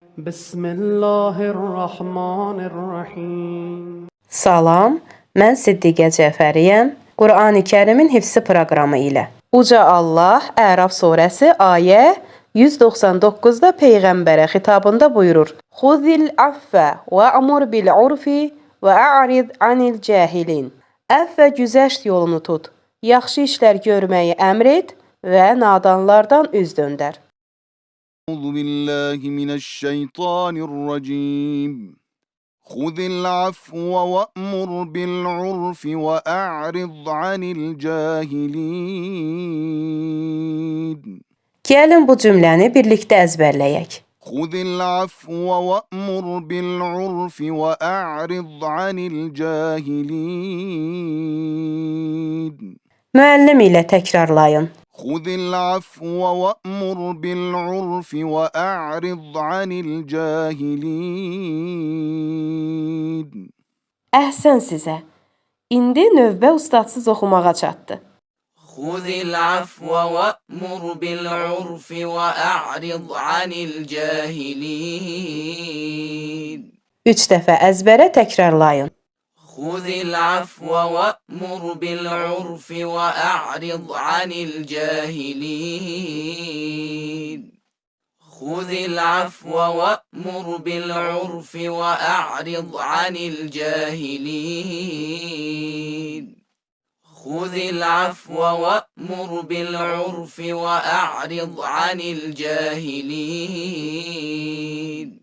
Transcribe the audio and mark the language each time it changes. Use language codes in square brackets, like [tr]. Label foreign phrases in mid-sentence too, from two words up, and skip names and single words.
[ar] بسم الله الرحمن الرحيم. [az] Salam, mən Siddiqə Cəfəriyəm. Qurani Kərimin hifzi proqramı ilə. Uca Allah Əraf surəsi ayə 199-da Peyğəmbərə xitabında buyurur: [ar] خذ العفو وأمر بالعرف وأعرض عن الجاهلين. [az] Əff və güzəşt yolunu tut. Yaxşı işlər görməyi əmr et və nadanlardan üz döndər. [ar] أعوذ بالله من الشيطان الرجيم خذ العفو وأمر بالعرف وأعرض عن الجاهلين [az] Gəlin bu cümləni birlikdə əzbərləyək. [ar] خذ العفو وأمر بالعرف وأعرض عن الجاهلين [az] Müəllim ilə təkrarlayın. [ar] خذ العفو وأمر بالعرف وأعرض عن الجاهلين [az] Əhsən sizə. İndi növbə ustadsız oxumağa çatdı. [ar] خذ العفو وأمر بالعرف وأعرض عن الجاهلين [az] 3 dəfə əzbərə təkrarlayın. [ar] خذ العفو وأمر بالعرف وأعرض عن الجاهلين خذ العفو وأمر بالعرف وأعرض عن الجاهلين خذ العفو وأمر بالعرف وأعرض عن الجاهلين